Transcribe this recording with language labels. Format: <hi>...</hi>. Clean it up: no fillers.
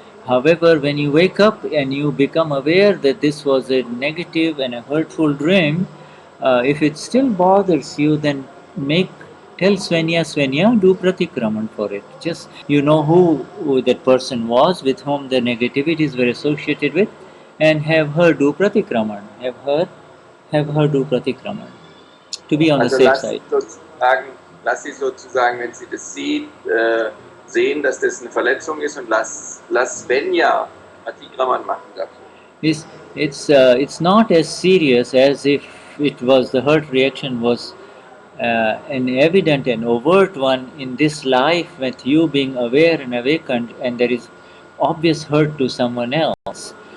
<en>However, when you wake up and you become aware that this was a negative and a hurtful dream, if it still bothers you, then tell Svenya, do pratikraman for it. Just you know who that person was with whom the negativities were associated with, and have her do pratikraman. Have her do pratikraman to be on the safe side.</en> <de>Lass sie sozusagen, wenn sie das sieht, sehen, dass das eine Verletzung ist, und lass Svenja Pratikraman machen dafür.</de> <en>It's not as serious as if the hurt reaction was an evident and overt one in this life, with you being aware and awakened, and there is obvious hurt to someone else.</en>